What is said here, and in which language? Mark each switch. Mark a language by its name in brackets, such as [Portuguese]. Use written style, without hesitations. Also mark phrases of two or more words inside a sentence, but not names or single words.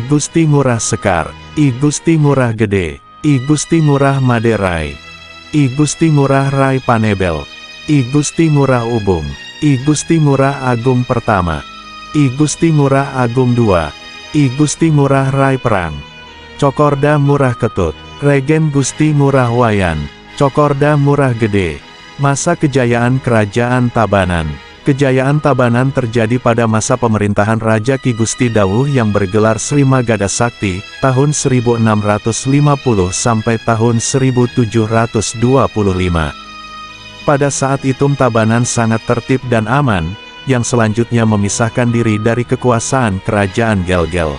[Indonesian] Gusti Ngurah Sekar, I Gusti Ngurah Gede, I Gusti Ngurah Maderai, I Gusti Ngurah Rai Panebel, I Gusti Ngurah Ubung, I Gusti Ngurah Agung Pertama, I Gusti Ngurah Agung II, I Gusti Ngurah Rai Perang, Cokorda Murah Ketut, Regen Gusti Ngurah Wayan, Cokorda Murah Gede. Masa kejayaan Kerajaan Tabanan. Kejayaan Tabanan terjadi pada masa pemerintahan Raja Ki Gusti Dawuh yang bergelar Sri Magadha Sakti, tahun 1650 sampai tahun 1725. Pada saat itu Tabanan sangat tertib dan aman, yang selanjutnya memisahkan diri dari kekuasaan kerajaan Gel-Gel.